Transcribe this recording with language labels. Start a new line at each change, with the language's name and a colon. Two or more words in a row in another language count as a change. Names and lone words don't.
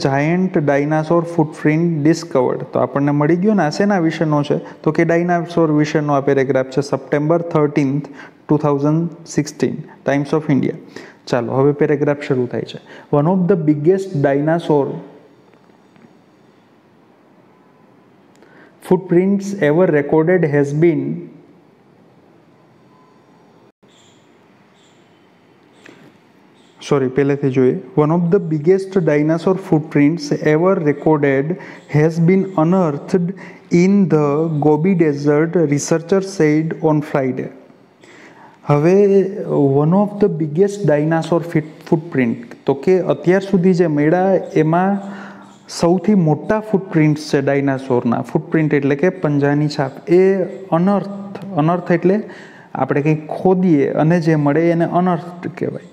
English: Giant dinosaur footprint discovered.
Gujarati: તો આપણને મળી ગયો ને આ શેના વિશેનો છે? તો કે ડાયનાસોર વિશેનો આ પેરેગ્રાફ છે.
English: September 13, 2016, Times of India.
Gujarati: ચાલો હવે પેરેગ્રાફ શરૂ થાય છે.
English: One of the biggest dinosaur footprints ever recorded has been
Gujarati: પહેલેથી જોઈએ.
English: One of the biggest dinosaur footprints ever recorded has been unearthed in the Gobi Desert, researchers said on Friday.
Gujarati: હવે
English: one of the biggest dinosaur footprint,
Gujarati: તો કે અત્યાર સુધી જે મળ્યા એમાં સૌથી મોટા ફૂટપ્રિન્ટ્સ છે ડાયનાસોરના. ફૂટપ્રિન્ટ એટલે કે પંજાની છાપ. એ અનર્થ એટલે આપણે કંઈક ખોદીએ અને જે મળે એને અનર્થ કહેવાય.